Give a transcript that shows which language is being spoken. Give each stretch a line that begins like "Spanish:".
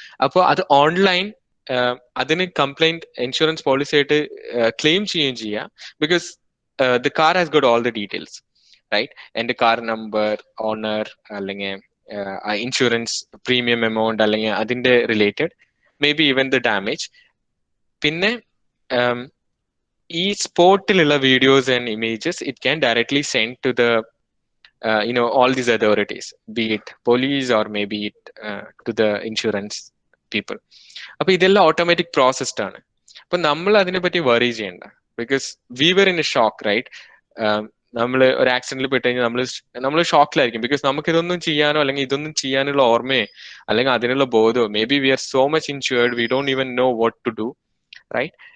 Malayalam: അപ്പോൾ അത് ഓൺലൈൻ അതിന് കംപ്ലൈന്റ് ഇൻഷുറൻസ് പോളിസി ആയിട്ട് ക്ലെയിം ചെയ്യുകയും ചെയ്യാം.
English: Because the car has got all the details, right?
Malayalam: എന്റെ കാർ നമ്പർ, ഓണർ, അല്ലെങ്കിൽ ഇൻഷുറൻസ് പ്രീമിയം എമൗണ്ട്, അല്ലെങ്കിൽ അതിന്റെ related, may be even the damage. പിന്നെ ഈ സ്പോട്ടിലുള്ള
English: Videos and images it can directly send to the all these authorities, be it police or maybe it to the insurance people.
Malayalam: അപ്പൊ ഇതെല്ലാം automatic processed ആണ്. അപ്പൊ നമ്മൾ അതിനെപ്പറ്റി വറി ചെയ്യണ്ട.
English: Because we were in a shock, right?
Malayalam: നമ്മൾ ഒരു ആക്സിഡന്റിൽ പെട്ട് കഴിഞ്ഞാൽ നമ്മൾ ഷോക്കിലായിരിക്കും. ബിക്കോസ് നമുക്ക് ഇതൊന്നും ചെയ്യാനോ അല്ലെങ്കിൽ ഇതൊന്നും ചെയ്യാനുള്ള ഓർമ്മയോ അല്ലെങ്കിൽ അതിനുള്ള ബോധമോ,
English: Maybe we are so much insured we don't even know what to do, right?